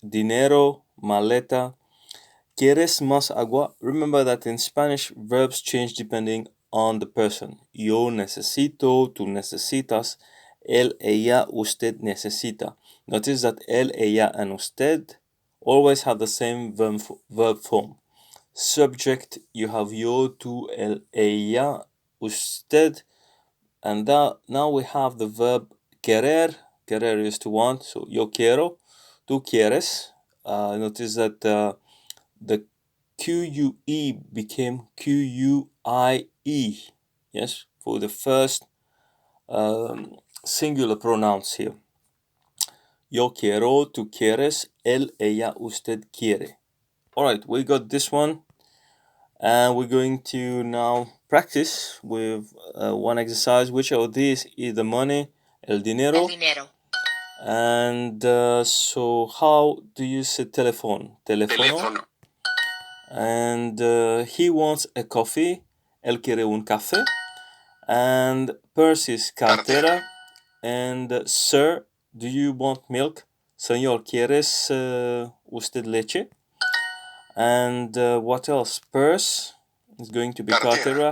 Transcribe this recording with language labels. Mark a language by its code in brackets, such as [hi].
[es] Dinero, maleta. ¿Quieres más agua? [en] Remember that in Spanish, verbs change depending on the person. [es] Yo necesito, tú necesitas, él, ella, usted necesita. [en] Notice that él, ella, and usted always have the same verb form. Subject, you have yo, tú, él, ella, usted, and now we have the verb querer. [es] Querer [en] is to want, so [es] yo quiero, tú quieres. [en] Notice that the QUE became QUIE, yes, for the first singular pronouns here. [es] Yo quiero, tú quieres, él, ella, usted quiere. [en] Alright, we got this one, and we're going to now practice with one exercise. Which of these is the money? [es] El dinero. El dinero. [en] And so how do you say telephone? Teléfono. And he wants a coffee. [es] Él quiere un café. [en] And purse is cartera. And sir, do you want milk? [es] Señor, ¿quieres usted leche? [en] And what else? Purse is going to be cartera.